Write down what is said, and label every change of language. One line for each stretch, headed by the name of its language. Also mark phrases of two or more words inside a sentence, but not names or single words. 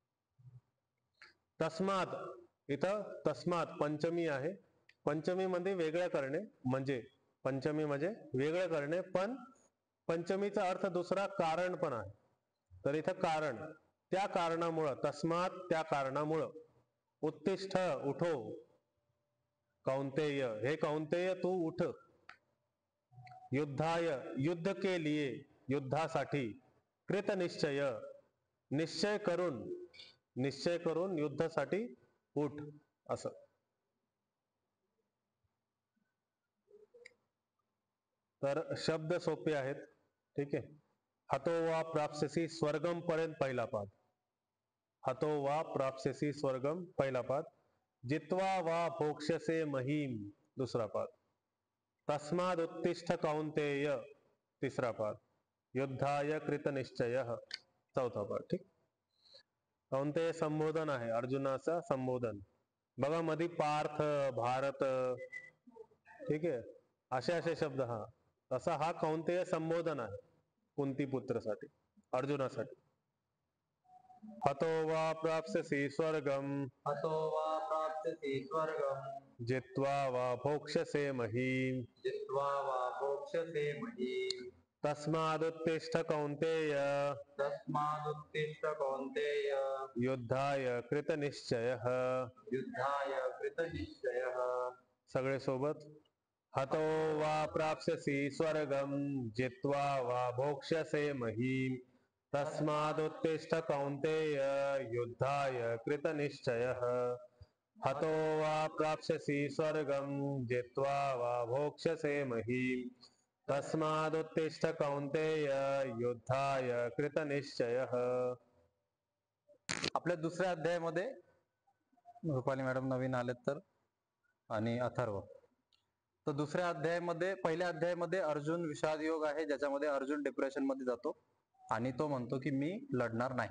Marathi: तस्मात, इथं तस्मात पंचमी आहे, पंचमी मध्ये वेगळं करणे, म्हणजे पंचमी म्हणजे वेगळं करणे, पण पंचमीचा अर्थ दुसरा कारण पण आहे. तर इथं कारण, त्या कारणामुळं, तस्मात त्या कारणामुळं, उत्तिष्ठ उठो, कौंतेय हे कौंतेय तू उठ, युद्धाय
Hindi: युद्ध के लिए
Marathi: युद्धासाठी,
Sanskrit: कृत निश्चय
Marathi: निश्चय करून, निश्चय करून युद्धासाठी उठ असं. तर शब्द सोपे आहेत. ठीक आहे.
Sanskrit: हतो वा प्राप्स्यसि स्वर्गम
Marathi: पर्यंत पहिला पाद,
Sanskrit: हतो वा प्राप्स्यसि स्वर्गम
Marathi: पहिला पाद.
Sanskrit: जित्वा वा भोक्ष्यसे महीम
Marathi: दुसरा पाद.
Sanskrit: तस्माद उत्तिष्ठ कौन्तेय
Marathi: तिसरा पाद.
Sanskrit: युद्धाय कृत निश्चय
Marathi: चौथा पाद. ठीक. कौंतेय संबोधन आहे, अर्जुनाचं संबोधन. बघा मध्ये पार्थ, भारत, ठीक आहे, असे असे शब्द. हा तसा हा कौंतेय संबोधन आहे कुंती पुत्रसाठी, अर्जुनासाठी.
Sanskrit: हतो वा प्राप्स्यसि स्वर्गम, हतो वा प्राप्स्यसि स्वर्गम, जित्वा वा भोक्ष्यसे महीम्, जित्वा वा भोक्ष्यसे महीम्. तस्मादुत्तिष्ठ कौन्तेय, तस्मादुत्तिष्ठ कौन्तेय, युद्धाय कृतनिश्चयः. युद्धाय कृतनिश्चयः.
Marathi: सगळे सोबत.
Sanskrit: हतो वा प्राप्स्यसि स्वर्गम, जित्वा वा भोक्ष्यसे महीम्, तस्मादुत्तिष्ठ कौन्तेय, युद्धाय कृतनिश्चयः. हतो वा प्राप्स्यसि स्वर्गम, जित्वा वा भोक्ष्यसे महीम्, तस्मादुत्तिष्ठ कौन्तेय, युद्धाय कृतनिश्चयः.
Marathi: आपल्या दुसऱ्या अध्यायामध्ये रुपाली मॅडम नवीन आलेत तर, आणि अथर्व. तर दुसऱ्या अध्यायामध्ये, पहिल्या अध्यायामध्ये अर्जुन विषाद योग आहे, ज्याच्यामध्ये अर्जुन डिप्रेशन मध्ये जातो आणि तो म्हणतो की मी लढणार नाही.